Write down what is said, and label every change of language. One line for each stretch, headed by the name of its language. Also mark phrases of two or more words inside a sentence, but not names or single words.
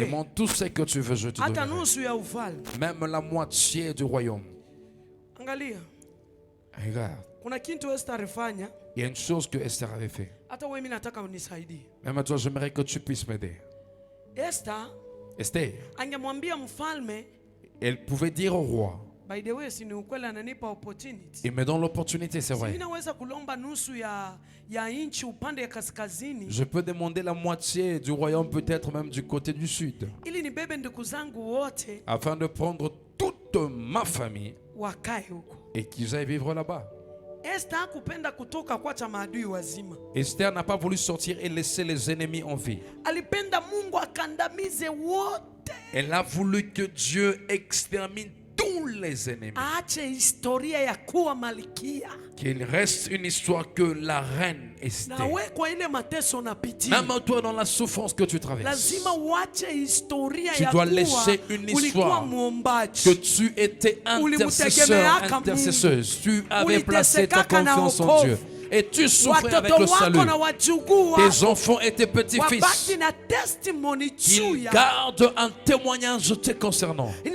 French: Demande tout ce que tu veux, je te donnerai. Même la moitié du royaume. Regarde. Il y a une chose que Esther avait fait. Même à toi, j'aimerais que tu puisses m'aider. Esther,
Swahili: angemwambia mfalme,
French: elle pouvait dire au roi,
English: by the way,
Swahili: si ni ukweli ananipa opportunity.
French: il me donne l'opportunité, c'est vrai.
Swahili: Mimi naweza kulomba nusu ya inchi upande ya kaskazini.
French: Je peux demander la moitié du royaume, peut-être même du côté du sud,
Swahili: Ili nibebe ndugu zangu wote
French: afin de prendre toute ma famille
Swahili: wakae huko.
French: et qu'ils aillent vivre là-bas.
Swahili: Esther hakupenda kutoka kwa cha maadui wazima.
French: Esther n'a pas voulu sortir et laisser les ennemis en vie.
Swahili: Alipenda Mungu akandamize wote.
French: Elle a voulu que Dieu extermine tous les ennemis.
Swahili: Aache historia ya kuwa malkia.
French: Qu'il reste une histoire que la reine Esther.
Swahili: Na wewe kwa ile mateso unapitia,
French: Même toi dans la souffrance que tu traverses,
Swahili: lazima uache historia
French: tu
Swahili: ya
French: dois
Swahili: kuwa
French: laisser une
Swahili: ulikuwa histoire muombaji.
French: que tu étais intercesseur, intercesseuse. Tu avais placé ta confiance en Dieu. Et tu souffrais avec le salut. Tes enfants et tes petits-fils, ils gardent un témoignage te concernant.